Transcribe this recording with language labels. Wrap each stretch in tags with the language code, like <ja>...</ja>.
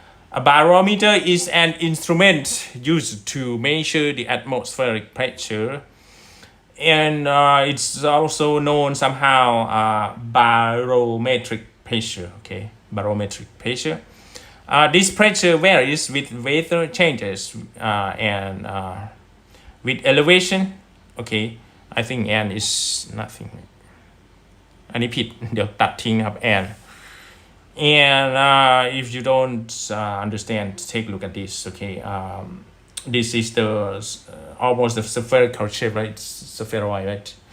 <en>A barometer is an instrument used to measure the atmospheric pressure, and it's also known somehow barometric pressure. Okay, barometric pressure. This pressure varies with weather changes and with elevation. Okay, I think and is nothing.</en> <th>อันนี้ผิดเดี๋ยวตัดทิ้งครับ</th> <en>and if you don't understand, take a look at this. Okay, this is the almost the spherical shape, right? Spheroid, right?</en>